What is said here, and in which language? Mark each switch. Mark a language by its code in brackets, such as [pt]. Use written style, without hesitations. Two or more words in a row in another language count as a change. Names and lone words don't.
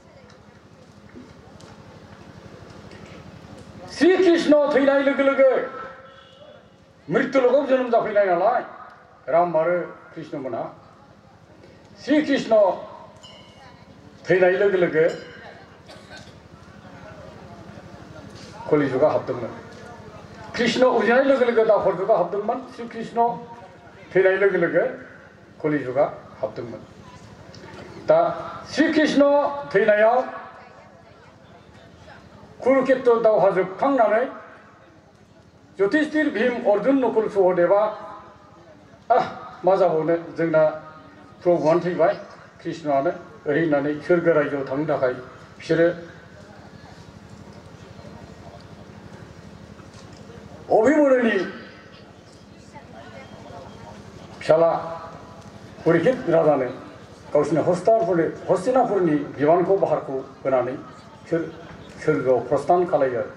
[brx] श्रीकृष्ण थैनाय लोगो लोगो मृत्युलोकआव जोनोम जाफैनाय नालाय राम आरो कृष्ण मोनहा, श्रीकृष्ण थैनाय लोगो लोगो कलि जुगा हाबदोंमोन। कृष्ण उजिनाय लोगो लोगो दापर जुगा हाबदोंमोन, श्रीकृष्ण थैनाय लोगो लोगो कलि जुगा हाबदोंमोन। दा श्रीकृष्ण थैनायाव कुरुक्षेत्र दावहा जोबखांनानै युधिष्ठिर, भीम, अर्जुन, नकुल, सहदेवा मा जाबावनो जोंना प्रभुआनो थैबाय, कृष्णआनो ओरै होननानै सोरगो रायजोआव थांनो थाखाय बिसोरो अभिमन्युनि फिसाला परिक्षित राजानो गावसिनि हस्तिनापुरनि बिबानखौ बाहारखौ होनानै सोरगोआव प्रस्थान खालायो आरो।